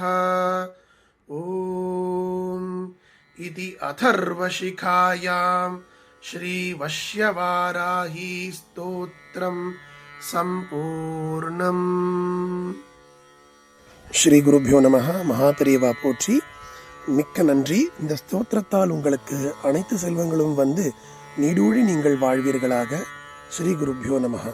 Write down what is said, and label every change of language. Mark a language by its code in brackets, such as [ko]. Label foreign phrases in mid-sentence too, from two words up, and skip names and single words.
[sa] ॐ इति अथर्वशिखायां श्रीवश्यवाराही स्तोत्रं सम्पूर्णम्। श्री गुरुभ्यो नमः. [ta] மகாபெரியவா போற்றி. மிக்க நன்றி. இந்த ஸ்தோத்திரத்தால் உங்களுக்கு அனைத்து செல்வங்களும் வந்து நீடூழி நீங்கள் வாழ்வீர்களாக. [sa] श्री गुरुभ्यो नमः.